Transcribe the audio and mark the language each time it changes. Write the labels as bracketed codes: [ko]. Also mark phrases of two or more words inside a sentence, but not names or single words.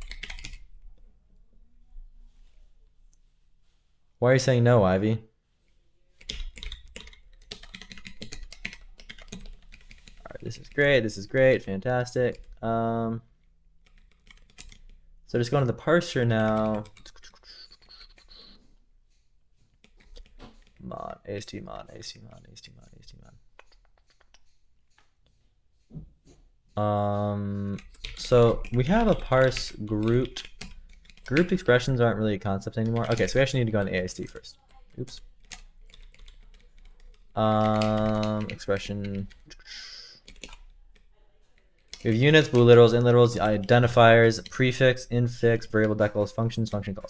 [en] Why are you saying no, Ivy? All right, this is great. This is great. Fantastic. So just going to the parser now. Mod, AST mod, AST mod, AST mod, AST mod. So we have a parse grouped. Grouped expressions aren't really a concept anymore. Okay, so we actually need to go on the AST first. Oops. Expression. We have units, booliterals, inliterals, identifiers, prefix, infix, variable decals, functions, function calls.